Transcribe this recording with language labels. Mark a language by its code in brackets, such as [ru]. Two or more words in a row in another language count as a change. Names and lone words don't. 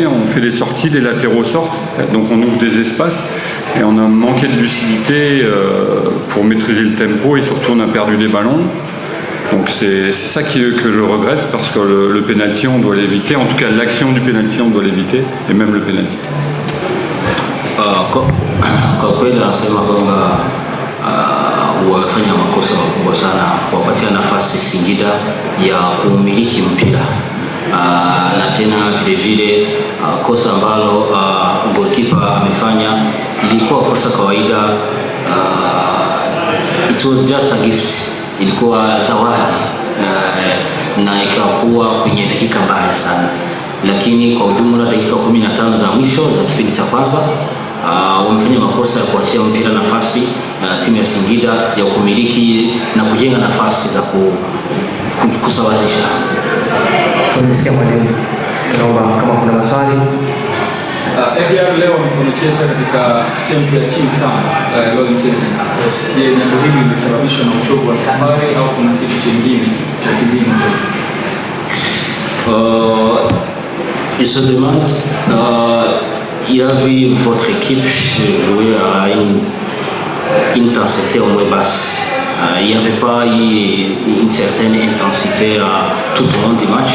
[fr] On fait des sorties, les latéraux sortent, donc on ouvre des espaces et on a manqué de lucidité pour maîtriser le tempo, et surtout on a perdu des ballons. Donc c'est ça que je regrette, parce que le penalty on doit l'éviter, en tout cas l'action du penalty on doit l'éviter, et même le penalty. [sw] Kwa kweli anasema kwamba wamefanya makosa makubwa sana kuwapatia nafasi Singida ya kumiliki mpira, na tena vile vile kosa ambalo goalkeeper amefanya ilikuwa kosa kawaida. [en] It was just a gift, [sw] ilikuwa zawadi, na ikakuwa kwenye dakika mbaya sana, lakini kwa ujumla dakika 15 za mwisho za kipindi cha kwanza wamefanya makosa ya kuachia mpira nafasi timu ya Singida ya kumiliki na kujenga nafasi za kusawazisha. Tumesikia mwalimu, tunaomba kama kuna maswali. APR leo wamecheza katika tempo ya chini sana, [en] low intensity. [sw] Je, jambo hili limesababishwa na uchovu wa safari au kuna kitu kingine cha kibinafsi zaidi? [fr] Il se demande, il a vu votre équipe jouer à une intensité au moins basse. Il n'y avait pas une certaine intensité tout au long du match.